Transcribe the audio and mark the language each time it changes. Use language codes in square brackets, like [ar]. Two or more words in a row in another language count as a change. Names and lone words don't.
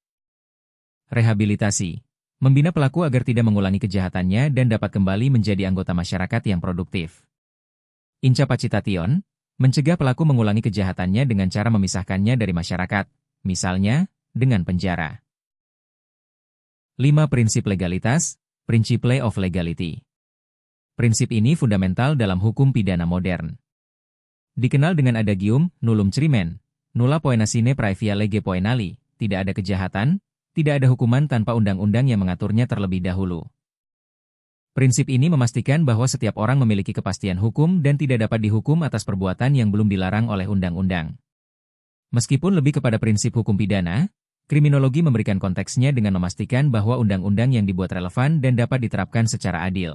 [id] Rehabilitasi, membina pelaku agar tidak mengulangi kejahatannya dan dapat kembali menjadi anggota masyarakat yang produktif. Incapacitation, mencegah pelaku mengulangi kejahatannya dengan cara memisahkannya dari masyarakat, misalnya, dengan penjara. 5. Prinsip legalitas, [en] principle of legality. [id] Prinsip ini fundamental dalam hukum pidana modern. Dikenal dengan adagium, [la] nullum crimen, nulla poena sine praevia lege poenali, [id] tidak ada kejahatan, tidak ada hukuman tanpa undang-undang yang mengaturnya terlebih dahulu. Prinsip ini memastikan bahwa setiap orang memiliki kepastian hukum dan tidak dapat dihukum atas perbuatan yang belum dilarang oleh undang-undang. Meskipun lebih kepada prinsip hukum pidana, kriminologi memberikan konteksnya dengan memastikan bahwa undang-undang yang dibuat relevan dan dapat diterapkan secara adil.